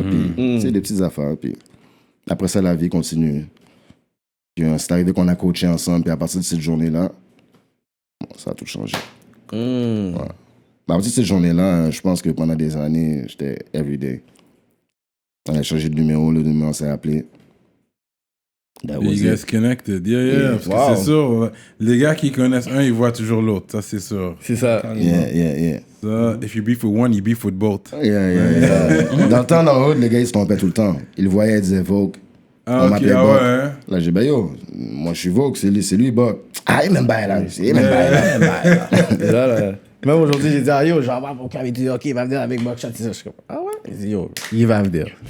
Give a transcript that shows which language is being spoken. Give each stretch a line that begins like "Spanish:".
French: Puis, tu sais, des petites affaires. Puis après ça, la vie continue. Puis c'est arrivé qu'on a coaché ensemble. Puis à partir de cette journée-là, ça a tout changé. Ouais. À partir de cette journée-là, je pense que pendant des années, j'étais everyday. On a changé de numéro, le numéro s'est appelé.
English: You guys connected, yeah.
French: Parce que c'est sûr, les gars qui connaissent un, ils voient toujours l'autre, ça c'est sûr. C'est ça.
English: Yeah. Ça, if you beef with one, you beef with both. Yeah.
French: Dans le temps, dans le hood, les gars, ils se trompaient tout le temps. Ils le voyaient, ils disaient Vogue. Ah, on m'appelait Buck. ouais. Là, j'ai dit, yo, moi je suis Vogue, c'est lui Buck. Ah, il m'aime bien là. Il m'aime bien là. Même aujourd'hui, j'ai dit, ah yo, genre, mon camion, il dit, ok, il va venir avec Buckshot. Je suis comme, ah ouais? Il dit, yo, il va venir.